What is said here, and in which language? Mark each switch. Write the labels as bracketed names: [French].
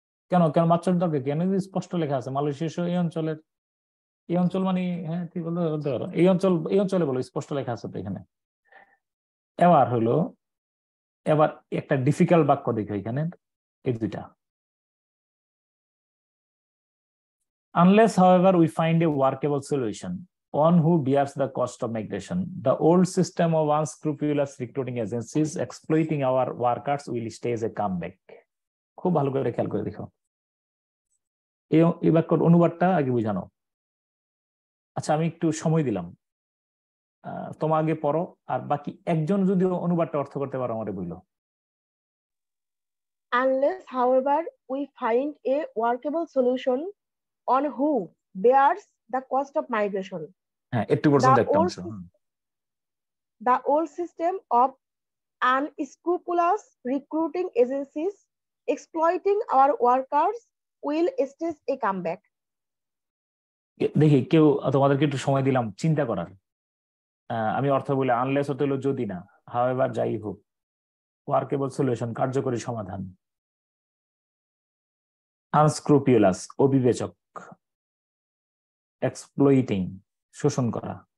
[Bangla] কেন কেন মাত্র দরকার কেন? স্পষ্ট লেখা আছে মালয়েশিয়া সহ এই অঞ্চলের, এই অঞ্চল মানে হ্যাঁ ঠিক বলতে পারো, এই অঞ্চলে বলো, স্পষ্ট লেখা আছে তো এখানে। এবার একটা ডিফিকাল্ট বাক্য দেখো এখানে, এই দুইটা। [English] Unless, however, we find a workable solution on who bears the cost of migration, the old system of unscrupulous recruiting agencies exploiting our workers will stage a comeback. [Bangla] খুব ভালো করে খেয়াল করে দেখো, এই বাক্যর অনুবাদটা আগে বুঝানো। আচ্ছা আমি একটু সময় দিলাম, তোমার আগে পড়ো, আর বাকি একজন যদি অনুবাদটা অর্থ করতে পারো আমারে বললো। [English] Unless, however, we find a workable solution on who bears the cost of migration, [Bangla] হ্যাঁ একটু পর্যন্ত একটা অংশ। [English] the old system of unscrupulous recruiting agencies exploiting our workers will stage a comeback. [Bangla] দেখি কেউ, তোমাদেরকে একটু সময় দিলাম চিন্তা করার। আমি অর্থ বলে আনলেস হতে হলো যদি না, হাওয়েভার যাই হোক, ওয়ার্কেবল সলিউশন কার্যকরী সমাধান, আনস্ক্রুপিউলাস অবিবেচক, এক্সপ্লয়িটিং শোষণ করা।